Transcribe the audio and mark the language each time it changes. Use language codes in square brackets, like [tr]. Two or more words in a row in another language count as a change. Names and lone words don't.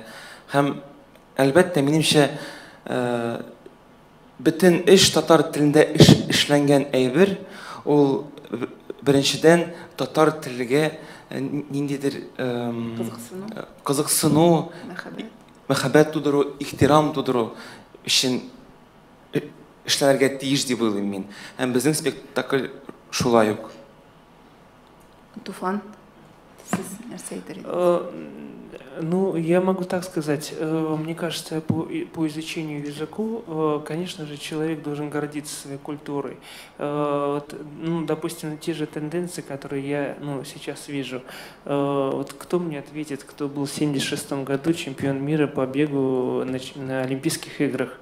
[tt] Һәм әлбәттә минемчә бөтен эш татар телендә эшләнгән әйбер, ул беренчедән татар телегә ниндидер кызыксыну, мәхәббәт тудыру, ихтирам тудыру өчен эшләргә тиеш дип уйлыйм мин. Һәм безнең спектакль шулай ук. Туфан, сез нәрсә әйтер идегез? [ru] Ну, я могу так сказать. Мне кажется, по изучению языку, конечно же, человек должен гордиться своей культурой. Вот, ну, допустим, те же тенденции, которые я сейчас вижу. Вот кто мне ответит, кто был в 1976 году чемпион мира по бегу на Олимпийских играх?